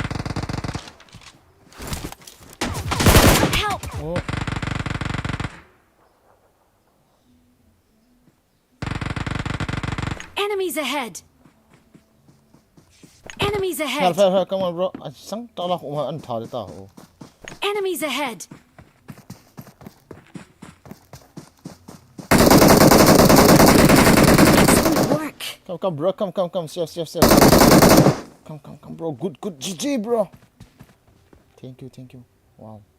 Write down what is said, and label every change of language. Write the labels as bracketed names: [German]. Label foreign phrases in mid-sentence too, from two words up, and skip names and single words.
[English] Help! Oh. Enemies ahead. Enemies Fair, ahead. fair, fair. Come on, bro. I sang tala ko ma an thari ta ho. Enemies ahead. Excellent work. Come, bro. Come. Safe. Come, bro. Good. GG, bro. Thank you. Wow.